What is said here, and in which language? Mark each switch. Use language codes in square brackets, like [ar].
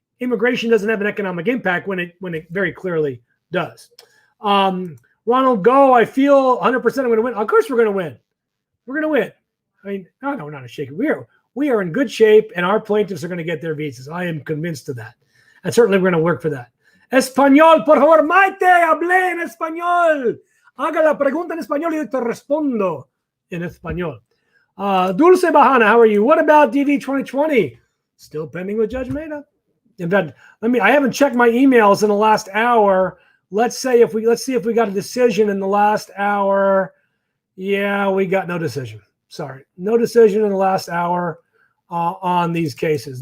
[en] immigration doesn't have an economic impact when it very clearly does. Ronald Go, I feel 100% I'm going to win. Of course we're going to win. We're going to win. I mean, no, we're not a shaky. We are in good shape, and our plaintiffs are going to get their visas. I am convinced of that. And certainly we're going to work for that. [es] Español, por favor, Maite, hablé en español. Haga la pregunta en español y te respondo en español. [en] Dulce Bahana, how are you? What about DV 2020? Still pending with Judge Mehta. In fact, I haven't checked my emails in the last hour. Let's see if we got a decision in the last hour. Yeah, we got no decision. Sorry. No decision in the last hour on these cases.